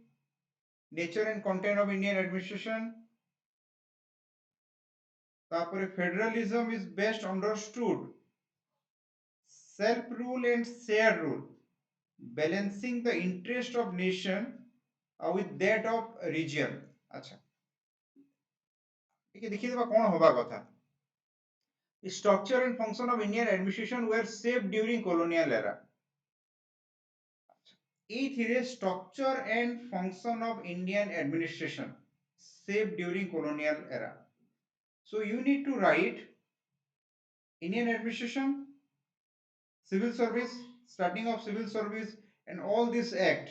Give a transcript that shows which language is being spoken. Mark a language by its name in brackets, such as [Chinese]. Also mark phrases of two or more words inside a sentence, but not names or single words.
[English] Nature and content of Indian administration. तापर federalism is best understood. Self rule and shared rule. Balancing the interest of nation with that of region. [Odia] अच्छा. ଟିକେ ଦେଖିଦେବା କ'ଣ ହବା କଥା. [English] The structure and function of Indian administration were shaped during colonial era. ଏଇଥିରେ structure and function of Indian administration shaped during colonial era. So you need to write Indian administration, civil service, starting of civil service, and all this act.